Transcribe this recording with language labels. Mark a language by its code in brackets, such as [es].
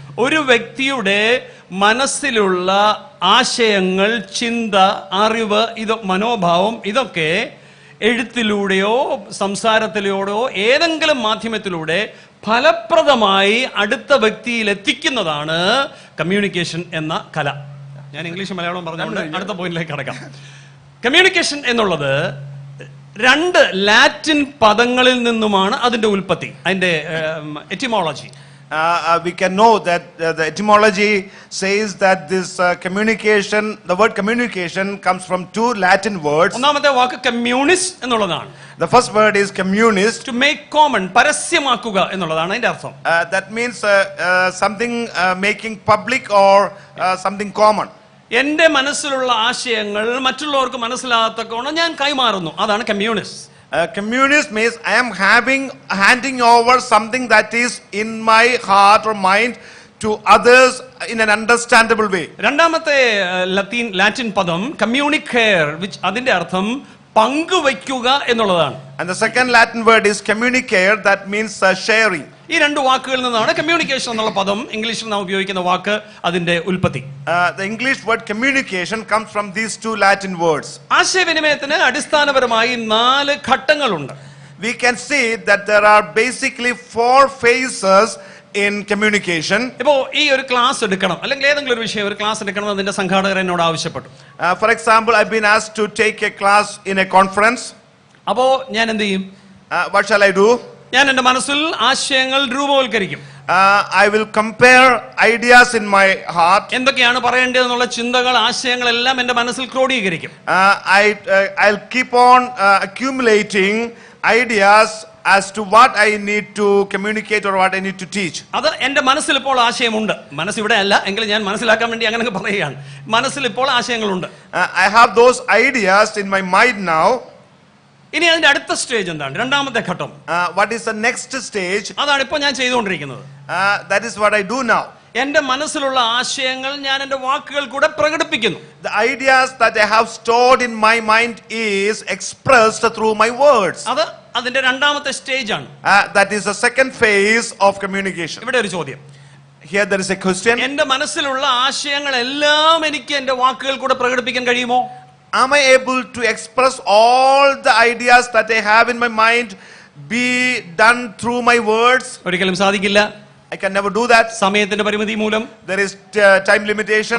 [ml] ഒരു വ്യക്തിയുടെ മനസ്സിലുള്ള ആശയങ്ങൾ, ചിന്ത, അറിവ്, മനോഭാവം, ഇതൊക്കെ എഴുത്തിലൂടെയോ സംസാരത്തിലൂടെയോ ഏതെങ്കിലും മാധ്യമത്തിലൂടെ ഫലപ്രദമായി അടുത്ത വ്യക്തിയിൽ എത്തിക്കുന്നതാണ് കമ്മ്യൂണിക്കേഷൻ എന്ന കല. ഞാൻ ഇംഗ്ലീഷ് മലയാളം പറഞ്ഞുകൊണ്ട് അടുത്ത പോയിന്റിലേക്ക് കടക്കാം. കമ്മ്യൂണിക്കേഷൻ എന്നുള്ളത് 2 ലാറ്റിൻ പദങ്ങളിൽ നിന്നുമാണ് അതിന്റെ ഉൽപ്പത്തി, അതിന്റെ etymology. [en] We can know that the etymology says that this communication, the word communication comes from 2 Latin words. [ml] ഒന്നാമത്തെ വാക്ക് കമ്മ്യൂണിസ്റ്റ് എന്നുള്ളതാണ്. [en] The first word is communist. To make common, [ml] പരസ്യമാക്കുക എന്നുള്ളതാണ് അതിന്റെ അർത്ഥം. [en] That means something making public or something common. [ml] എന്റെ മനസ്സിലുള്ള ആശയങ്ങൾ മറ്റുള്ളവർക്ക് മനസ്സിലാകത്തക്കോണം ഞാൻ കൈമാറുന്നു, അതാണ് communist. [en] Communist means I am handing over something that is in my heart or mind to others in an understandable way. [ml] രണ്ടാമത്തെ ലാറ്റിൻ പദം കമ്മ്യൂണിക്കേർ, which അതിന്റെ അർത്ഥം പങ്കുവയ്ക്കുക എന്നുള്ളതാണ്. [en] And the second Latin word is communicare, that means sharing. [ml] ഈ 2 വാക്കുകളിൽ നിന്നാണ് communication എന്നുള്ള പദം ഇംഗ്ലീഷിൽ നാം ഉപയോഗിക്കുന്ന വാക്ക് അതിന്റെ ഉൽപ്പത്തി. [en] The English word communication comes from these 2 Latin words. [ml] ആശയവിനിമയത്തിന് അടിസ്ഥാനപരമായി 4 ഘട്ടങ്ങളുണ്ട്. [en] We can see that there are basically 4 phases in communication. [ml] ഇപ്പോ ഈ ഒരു ക്ലാസ് എടുക്കണം അല്ലെങ്കിൽ ഏതെങ്കിലും ഒരു വിഷയം ഒരു ക്ലാസ് എടുക്കണം അതിന്റെ സംഘാടകർ എന്നോട് ആവശ്യപ്പെട്ടു. [en] For example, I've been asked to take a class in a conference. [ml] അപ്പോ ഞാൻ എന്ത് ചെയ്യും? [en] What shall I do? [ml] ഞാൻ എന്റെ മനസ്സിൽ ആശയങ്ങൾ രൂപവൽക്കരിക്കും. [en] I will compare ideas in my heart. [ml] എന്തൊക്കെയാണ് പറയേണ്ടതെന്നുള്ള ചിന്തകൾ, ആശയങ്ങൾ എല്ലാം എന്റെ മനസ്സിൽ ക്രോഡീകരിക്കും. [en] I'll keep on accumulating ideas as to what I need to communicate or what I need to teach. [ml] അത് എന്റെ മനസ്സിൽ ഇപ്പോൾ ആശയമുണ്ട്. മനസ്സ് ഇവിടെ അല്ല എങ്കിലും ഞാൻ മനസ്സിലാക്കാൻ വേണ്ടി അങ്ങനെ പറയുകയാണ്. മനസ്സിൽ ഇപ്പോൾ ആശയങ്ങളുണ്ട്. [en] I have those ideas in my mind now. [ml] ഇനി അതിന്റെ അടുത്ത സ്റ്റേജ് എന്താണ്? രണ്ടാമത്തെ ഘട്ടം. [en] What is the next stage? [ml] അതാണ് ഇപ്പോൾ ഞാൻ ചെയ്തുകൊണ്ടിരിക്കുന്നത്. [en] That is what I do now. [ml] എന്റെ മനസ്സിലുള്ള ആശയങ്ങൾ ഞാൻ എന്റെ വാക്കുകൾ കൂടെ പ്രകടിപ്പിക്കുന്നു. [en] The ideas that I have stored in my mind is expressed through my words. [ml] അത് അതിന്റെ രണ്ടാമത്തെ സ്റ്റേജ് ആണ്. [en] That is the second phase of communication. [ml] ഇവിടെ ഒരു ചോദ്യം. [en] Here there is a question. [ml] എന്റെ മനസ്സിലുള്ള ആശയങ്ങൾ എല്ലാം എനിക്ക് എന്റെ വാക്കുകൾ കൂടെ പ്രകടിപ്പിക്കാൻ കഴിയുമോ? [en] am I able to express all the ideas that I have in my mind be done through my words? [ml] ഒരിക്കലും സാധിക്കില്ല. [en] I can never do that. [ml] സമയത്തിന്റെ പരിമിതി മൂലം [en] There is time limitation.